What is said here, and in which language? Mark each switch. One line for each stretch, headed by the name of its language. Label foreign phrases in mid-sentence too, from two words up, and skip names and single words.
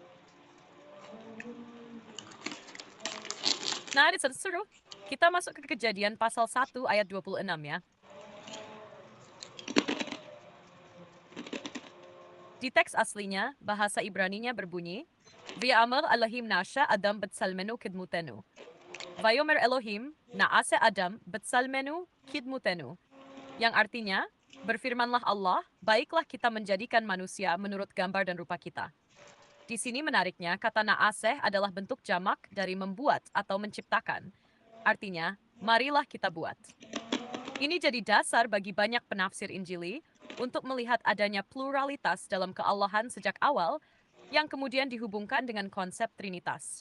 Indonesian: Nah, ini seru. Kita masuk ke Kejadian pasal 1 ayat 26 ya. Di teks aslinya, bahasa Ibraninya berbunyi,
Hebrew: ויאמר אלהים נעשה אדם בצלמנו כדמותנו. ויאמר אלהים נעשה אדם בצלמנו כדמותנו.
Indonesian: Yang artinya, berfirmanlah Allah, baiklah kita menjadikan manusia menurut gambar dan rupa kita. Di sini menariknya, kata naaseh adalah bentuk jamak dari membuat atau menciptakan. Artinya, marilah kita buat. Ini jadi dasar bagi banyak penafsir Injili untuk melihat adanya pluralitas dalam keallahan sejak awal yang kemudian dihubungkan dengan konsep Trinitas.